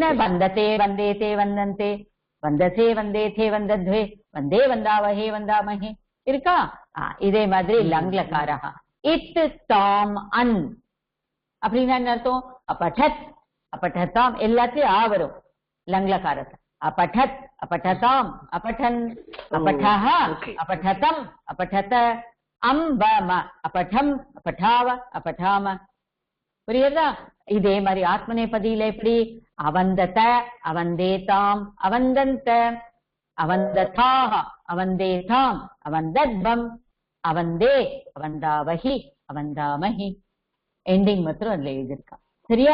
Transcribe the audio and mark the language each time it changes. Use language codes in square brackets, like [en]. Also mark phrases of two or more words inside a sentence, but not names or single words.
[sa] वन्दते वन्देते वन्दन्ते वन्दसे वन्देथे वन्दध्वे वन्दे वन्दावहे वन्दामहे இருக்கா? [ta] இதே மாதிரி லங்லகாரஹா. [sa] इत् ताम् अन् அப்படின்னா என்ன அர்த்தம்? अपठत् अपठताम् [ta] எல்லாத்தையும் ஆ வரும் லங்லகாரத்தை. [sa] अपठत् अपठताम् अपठन् अपठः अपठतम् अपठत अम्बम अपठम् अपठाव अपठाम. [ta] புரியுதா? இதே மாதிரி ஆத்மநேபதியில எப்படி? [sa] अवन्दत अवन्देताम् अवन्दन्त अवन्दथाः अवन्देथाम् अवन्दध्वम् अवन्दे अवन्दावहि अवन्दामहि. [ta] எண்டிங் மாத்திரம் அதுல எழுதியிருக்கா. சரியா?